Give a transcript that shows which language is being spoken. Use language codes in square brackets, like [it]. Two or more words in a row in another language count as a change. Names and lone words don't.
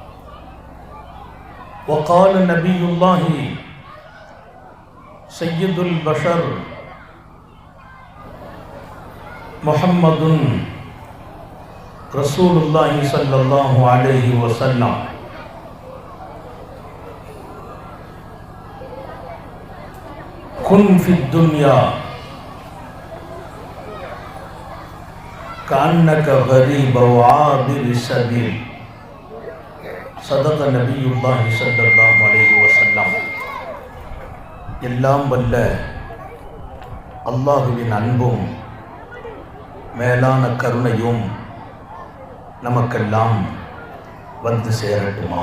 [ar] وقال نبي الله سيد البشر محمد رسول الله صلى الله عليه وسلم كن في الدنيا كأنك غريب وعابر السبيل. صدق نبي الله صلى الله عليه وسلم. [ta] எல்லாம் வல்ல அல்லாஹுவின் அன்பும் மேலான கருணையும் நமக்கெல்லாம் வந்து சேரட்டுமாக.